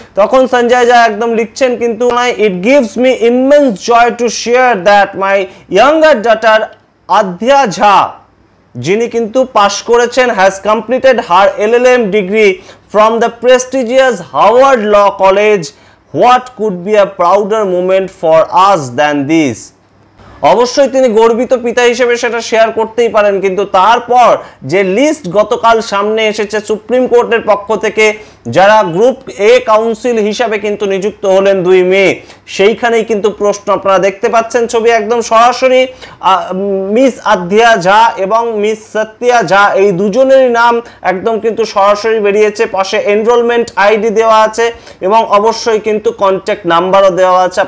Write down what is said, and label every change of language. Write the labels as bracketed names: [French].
[Bangla] তখন সঞ্জয় ঝা একদম লিখছেন কিন্তু, [English] it gives me immense joy to share that my younger daughter Aadhya Jha, [Bangla] যিনি কিন্তু পাশ করেছেন, [English] Has completed her LLM degree from the prestigious Harvard law college. What could be a prouder moment for us than this? [Bangla] অবশ্যই তিনি গর্বিত পিতা হিসেবে সেটা share করতেই পারেন, কিন্তু তারপর যে লিস্ট গতকাল সামনে এসেছে সুপ্রিম কোর্টের পক্ষ থেকে যারা গ্রুপ এ কাউন্সিল হিসাবে কিন্তু নিযুক্ত হলেন দুই মেয়ে, সেইখানেই কিন্তু প্রশ্ন আপনারা দেখতে পাচ্ছেন ছবি একদম সরাসরি মিস আধ্যা ঝা এবং মিস সত্যা ঝা এই দুজনেরই নাম একদম কিন্তু সরাসরি বেরিয়েছে, পাশে এনরোলমেন্ট আইডি দেওয়া আছে এবং অবশ্যই কিন্তু কন্ট্যাক্ট নাম্বারও দেওয়া আছে।